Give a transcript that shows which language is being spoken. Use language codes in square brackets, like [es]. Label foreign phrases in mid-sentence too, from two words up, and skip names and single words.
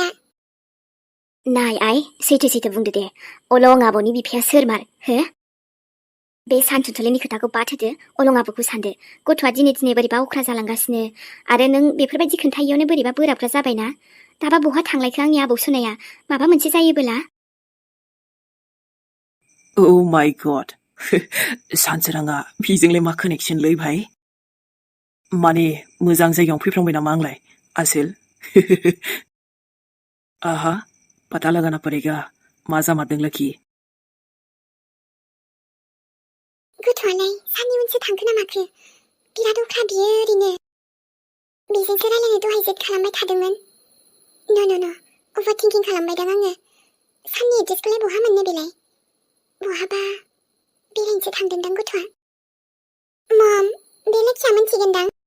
[brx] नाय आइ सैथो बुंदो दे अलं आबौनि बिफाया सोरमार हो बे सानथुथुलिनि खोथाखौ बाद होदो अलं आबौखौ सानदो गथ'आ दिनै बोरैबा अख्रा जालांगासिनो आरो नों बेफोरबायदि खोन्थायैयावनो बोरैबा बोराबग्रा जाबायना दाबा बहा थांलायखो आंनि आबौ सुनाया माबा मोनसे जायोबोला [en] Oh my god [brx] सानसोराङा बिजोंलाय मा कानेक्सनलै भाई माने मोजां जायगायाव फैफ्लांबाय नामा आंलाय आसोल आहा [hi] पता लगाना पड़ेगा [brx] मा जामारदों लोखि गथ'आलाय साननि उनसो थांखो ना माखो बिराद अख्रा बियो ओरैनो बेजोंसो रायलायनो दहाय जेट खालामबाय थादोंमोन न' अभार थिंकिं खालामबायदां आङो साननि एड्रेसखौलाय बहा मोननो बेलाय बहाबा बेरायनोसो थांदोंदां गथ'आ मम बे लोखिया मिन्थिगोनदां